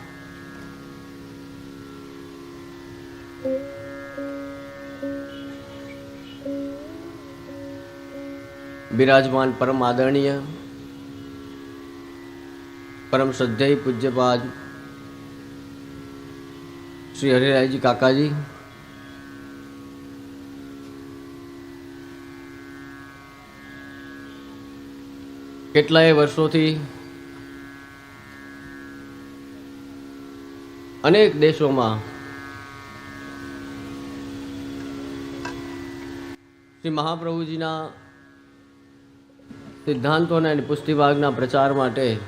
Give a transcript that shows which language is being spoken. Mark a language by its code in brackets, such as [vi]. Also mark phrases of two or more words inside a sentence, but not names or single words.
[hi] विराजमान परम आदरणीय परम श्रद्धेय पूज्यपाद श्री हरिरायजी काकाजी, [gu] કેટલાય વર્ષોથી અનેક દેશોમાં શ્રી મહાપ્રભુજીના સિદ્ધાંતોના અને પુષ્ટિભાગના પ્રચાર માટે